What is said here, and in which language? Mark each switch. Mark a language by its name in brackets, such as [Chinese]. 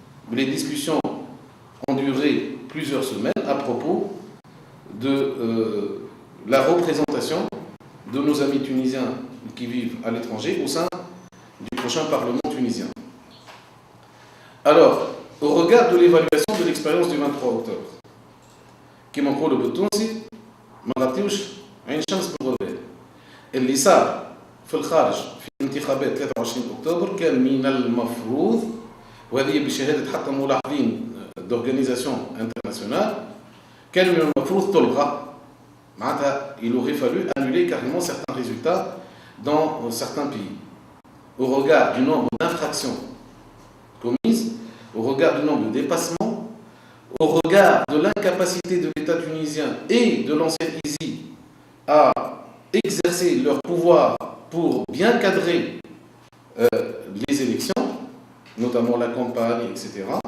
[French] Les discussions ont duré plusieurs semaines à propos de la représentation de nos amis tunisiens qui vivent à l'étranger au sein du prochain Parlement tunisien. Alors, au regard de l'évaluation de l'expérience du 23 octobre, [Arabic] كما نقولوا بالتونسي ما غطيوش عين الشمس بالغربال. اللي صار في الخارج في انتخابات 23 أكتوبر كان من المفروض، وهذه بشهادة حتى ملاحظين [French] d'organisation internationale، [Arabic] كان من المفروض تلغى. [French] معناتها il aurait fallu annuler carrément certains résultats dans certains pays au regard du nombre d'infractions commises, au regard du nombre de dépassements, au regard de l'incapacité de l'État tunisien et de l'ancienne ISI à exercer leur pouvoir pour bien cadrer les élections, notamment la campagne, etc.